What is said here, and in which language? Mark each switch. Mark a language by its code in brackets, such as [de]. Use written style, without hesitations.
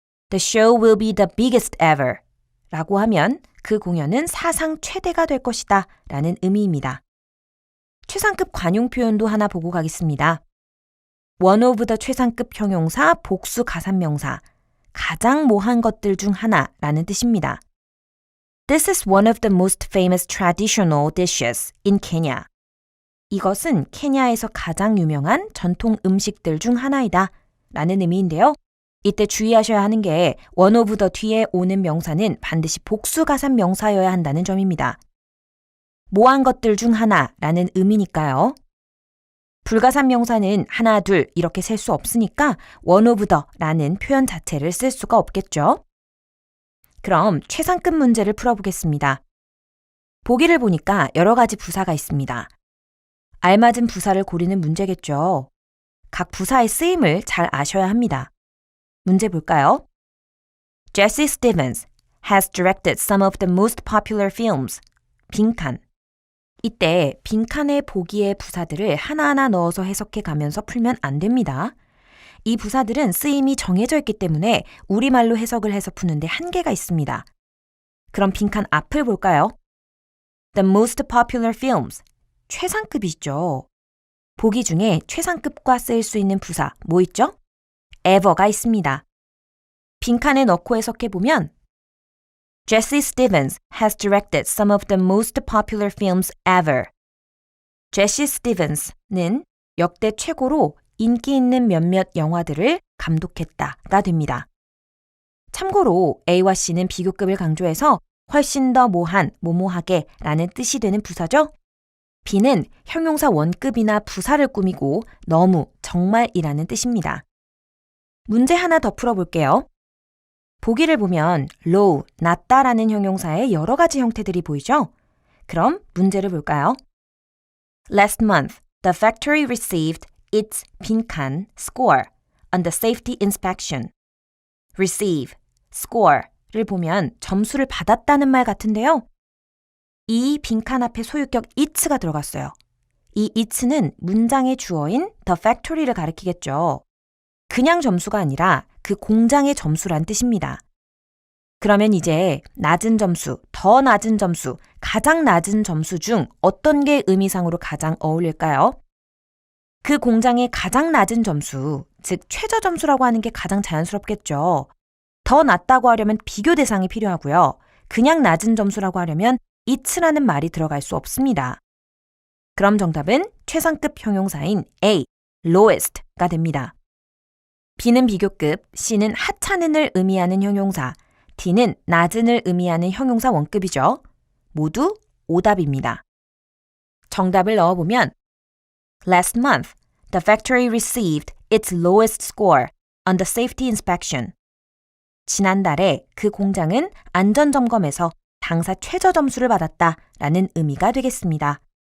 [en] The show will be the biggest ever [ko] 라고 하면 그 공연은 사상 최대가 될 것이다 라는 의미입니다. 최상급 관용 표현도 하나 보고 가겠습니다. One of the 최상급 형용사, 복수 가산명사, 가장 모한 것들 중 하나라는 뜻입니다. [en] This is one of the most famous traditional dishes in Kenya. [ko] 이것은 케냐에서 가장 유명한 전통 음식들 중 하나이다 라는 의미인데요. 이때 주의하셔야 하는 게 one of the 뒤에 오는 명사는 반드시 복수가산 명사여야 한다는 점입니다. 모한 것들 중 하나라는 의미니까요. 불가산 명사는 하나, 둘 이렇게 셀 수 없으니까 one of the라는 표현 자체를 쓸 수가 없겠죠. 그럼 최상급 문제를 풀어보겠습니다. 보기를 보니까 여러 가지 부사가 있습니다. 알맞은 부사를 고르는 문제겠죠. 각 부사의 쓰임을 잘 아셔야 합니다. 문제 볼까요? [en] Jesse Stevens has directed some of the most popular films. [ko] 빈칸. 이때 빈칸에 보기의 부사들을 하나하나 넣어서 해석해 가면서 풀면 안 됩니다. 이 부사들은 쓰임이 정해져 있기 때문에 우리말로 해석을 해서 푸는데 한계가 있습니다. 그럼 빈칸 앞을 볼까요? [en] The most popular films. [ko] 최상급이죠. 보기 중에 최상급과 쓰일 수 있는 부사 뭐 있죠? ever가 있습니다. 빈칸에 넣고 해석해보면 [en] Jesse Stevens has directed some of the most popular films ever. [ko] 제시 스티븐스는 역대 최고로 인기 있는 몇몇 영화들을 감독했다가 됩니다. 참고로 A와 C는 비교급을 강조해서 훨씬 더 뭐한, 뭐뭐하게 라는 뜻이 되는 부사죠. B는 형용사 원급이나 부사를 꾸미고 너무, 정말이라는 뜻입니다. 문제 하나 더 풀어볼게요. 보기를 보면 low, 낮다라는 형용사의 여러 가지 형태들이 보이죠? 그럼 문제를 볼까요? [en] Last month, the factory received its 빈칸 score on the safety inspection. [ko] receive, score를 보면 점수를 받았다는 말 같은데요. 이 빈칸 앞에 소유격 it가 들어갔어요. 이 it는 문장의 주어인 the factory를 가리키겠죠. 그냥 점수가 아니라 그 공장의 점수란 뜻입니다. 그러면 이제 낮은 점수, 더 낮은 점수, 가장 낮은 점수 중 어떤 게 의미상으로 가장 어울릴까요? 그 공장의 가장 낮은 점수, 즉 최저 점수라고 하는 게 가장 자연스럽겠죠. 더 낮다고 하려면 비교 대상이 필요하고요. 그냥 낮은 점수라고 하려면 it라는 말이 들어갈 수 없습니다. 그럼 정답은 최상급 형용사인 A, lowest가 됩니다. B는 비교급, C는 하찮은을 의미하는 형용사, D는 낮은을 의미하는 형용사 원급이죠. 모두 오답입니다. 정답을 넣어보면 [en] Last month, the factory received its lowest score on the safety inspection. [ko] 지난달에 그 공장은 안전점검에서 당사 최저 점수를 받았다라는 의미가 되겠습니다.